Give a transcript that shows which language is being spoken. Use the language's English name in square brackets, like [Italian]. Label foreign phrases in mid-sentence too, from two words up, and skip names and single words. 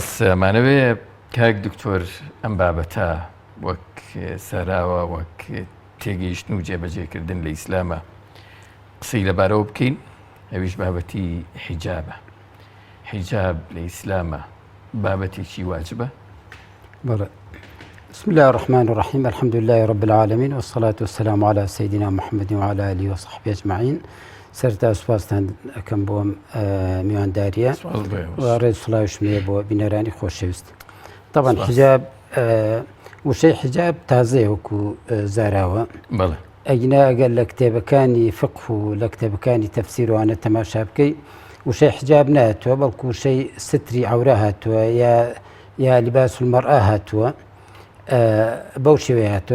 [Central Kurdish] ئەمانەوێ کاک دکتۆر ئەم بابەتە وەک سەراوە وەک تێگەیشتن و جێبەجێکردن لە ئیسلامە قسەی لەبارەوە بکەین. ئەویش بابەتی حیجابە. حیجاب لە ئیسلامە بابەتێکی واجبە؟ بەڵێ. [Arabic] بسم الله الرحمن الرحيم الحمد لله رب العالمين والصلاة والسلام على سيدنا محمد وعلى آله وصحبه أجمعين. [Central Kurdish] سەرتا سوپاسان ئەەکەم بۆ میوانداریە ڕێز سڵاوشمێ بۆ بینەرانی خۆشەویست. طبعا حجاب وشەی حجاب تازەیە وەکو زاراوە. ئەگنا ئەگەر لە کتێبەکانی فقه و لە کتێبەکانی تەفسیرۆوانە تەماشا بکەی وشەی حجاب نهاتووە بەڵکو وشەی ستری عەورە هاتووە یا [Arabic] لیباس المەرئا [Central Kurdish] هاتووە بەو شێوەیە هاتووە